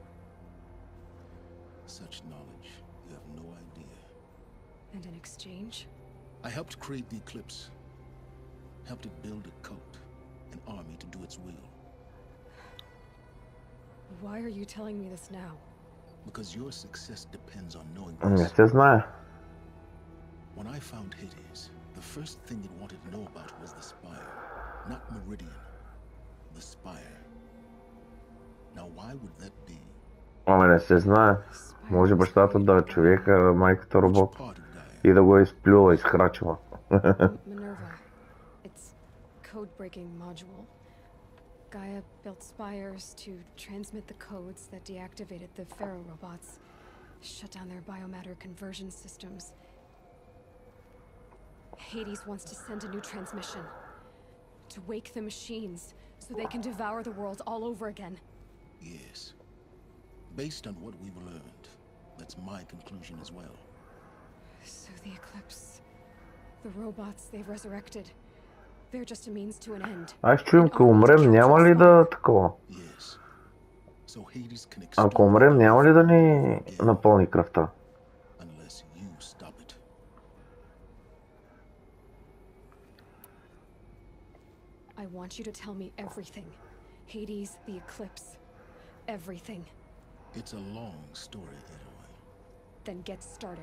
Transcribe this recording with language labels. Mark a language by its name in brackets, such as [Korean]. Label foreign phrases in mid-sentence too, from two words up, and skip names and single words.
[English] Such knowledge, you have no idea. And in exchange? I helped create the eclipse. Helped it build a cult, an army to do its will. Why are you telling me this now? Because your success depends on knowing [Bulgarian] Не [English] this. [Bulgarian] се знае. [English] When I found Hades, the first thing it wanted to know about was the spire. Not Meridian. The spire. Now why would that be? [Bulgarian] Ама не се знае. Може бащата да е човека, майката робот. И да го е изплюла, изхрачила. [English] Minerva. It's code-breaking module. Gaia built spires to transmit the codes that deactivated the Pharaoh robots, shut down their biomatter conversion systems. Hades wants to send a new transmission. To wake the machines, so they can devour the world all over again. Yes. Based on what we've learned, that's my conclusion as well. So the Eclipse... The robots they've resurrected... They're just a means to an end. [Bulgarian] Аз чуем, ако умрем, няма ли да такова? [English] Yes. So Hades can [Bulgarian] Ако умрем, няма ли да ни напълни кръвта? [English] Unless you stop it. I want you to tell me everything. Hades, the Eclipse, everything. It's a long story, Aloy. Then get started.